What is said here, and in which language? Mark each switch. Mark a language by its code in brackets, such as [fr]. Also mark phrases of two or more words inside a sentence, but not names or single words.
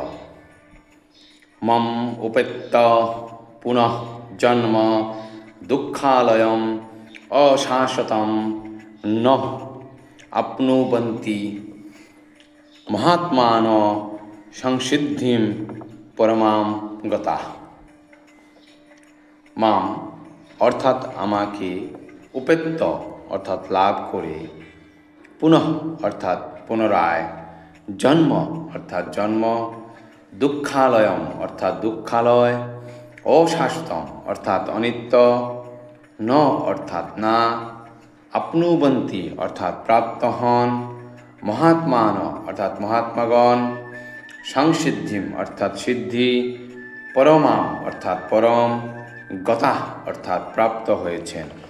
[sa] मम उपेत्त पुनः जन्म दुःखालयम अशाश्वतम न आप्नुवन्ति महात्मानो संसिद्धिं परमां गता। [bn] মাম অর্থাৎ আমাকে, উপেত্ত অর্থাৎ লাভ করে, পুনঃ অর্থাৎ পুনরায়, জন্ম অর্থাৎ জন্ম, দুঃখালয়ম অর্থাৎ দুঃখালয়, অশাশ্বতম অর্থাৎ অনিত্য, ন অর্থাৎ না, আপ্নুবন্তি অর্থাৎ প্রাপ্ত হন, মহাত্মান অর্থাৎ মহাত্মাগণ, সংসিদ্ধিম অর্থাৎ সিদ্ধি, পরমাম অর্থাৎ পরম, গতা অর্থাৎ প্রাপ্ত হয়েছেন।